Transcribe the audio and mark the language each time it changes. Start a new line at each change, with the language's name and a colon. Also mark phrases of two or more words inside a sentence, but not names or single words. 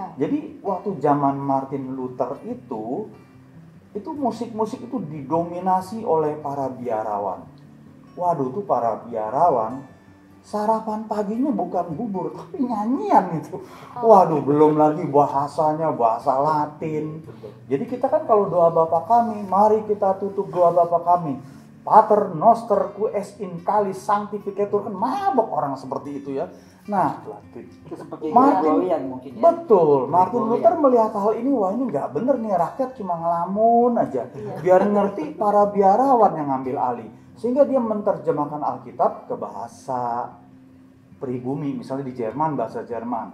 Indonesian: Jadi waktu zaman Martin Luther itu musik-musik itu didominasi oleh para biarawan. Waduh, tuh para biarawan sarapan paginya bukan bubur tapi nyanyian itu. Waduh, belum lagi bahasanya bahasa Latin. Jadi kita kan kalau doa Bapa kami, mari kita tutup doa Bapa kami.
Latin: Pater noster qui es in calis sanctificatur,
Indonesian: kan mabok orang seperti itu ya. Nah, Itu seperti Martin, Gregorian mungkin ya. betul. Martin Gregorian. Luther melihat hal ini, wah ini nggak bener nih, rakyat cuma ngelamun aja. Biar ngerti para biarawan yang ngambil alih. Sehingga dia menerjemahkan Alkitab ke bahasa pribumi, misalnya di Jerman, bahasa Jerman.